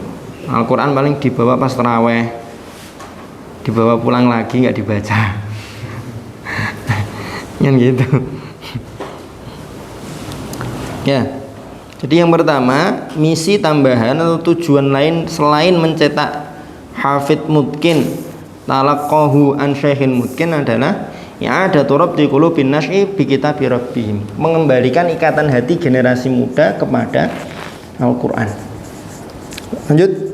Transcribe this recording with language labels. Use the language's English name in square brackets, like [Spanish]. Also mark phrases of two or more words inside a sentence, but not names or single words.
[Indonesian] Al-Quran paling dibawa pas taraweh, dibawa pulang lagi nggak dibaca, kan gitu. Ya, jadi yang pertama, misi tambahan atau tujuan lain selain mencetak [Arabic] حافظ متقن تلقاه عن شيخ متقن [Indonesian] adalah [Arabic] إعادة ربط قلوب النشء بكتاب ربهم, [Indonesian] mengembalikan ikatan hati generasi muda kepada Al-Quran. Lanjut.